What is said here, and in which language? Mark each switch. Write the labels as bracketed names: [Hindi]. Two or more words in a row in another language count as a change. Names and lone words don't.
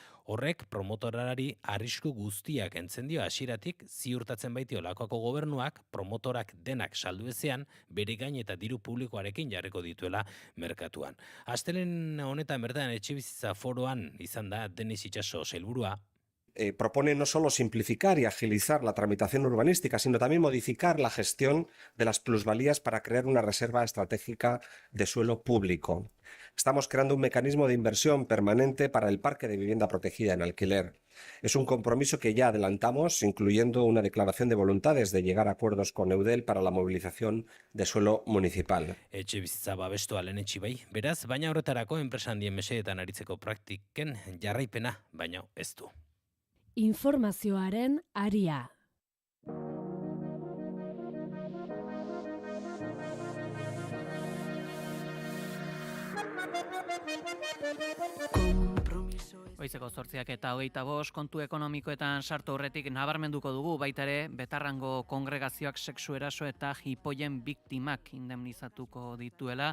[Basque] Horrek promotorari arrisku guztiak entzen dio hasieratik, ziurtatzen baitio Lakuako gobernuak promotorak denak saldu ezean bere gain eta diru publikoarekin jarriko dituela merkatuan. Astelehen honetan bertan etxe bizitza foroan izan da Denis Itxaso sailburua. [Spanish] Propone no solo simplificar y agilizar la tramitación urbanística, sino también modificar la gestión de las plusvalías para crear una reserva estratégica de suelo público. Estamos creando un mecanismo de inversión permanente para el parque de vivienda protegida en alquiler. Es un compromiso que ya adelantamos, incluyendo una declaración de voluntades de llegar a acuerdos con Eudel para la movilización de suelo municipal. [Basque] Etxe bizitza babestua lehenetsi bai, beraz, baina horretarako enpresa handien mesedetan aritzeko praktiken jarraipena, baina ez du. informazioaren aria. Goizeko 8:25 kontu ekonomikoetan sartu horretik nabarmenduko dugu baita ere Betarrango kongregazioak sexu eraso eta jipoien biktimak indemnizatuko dituela.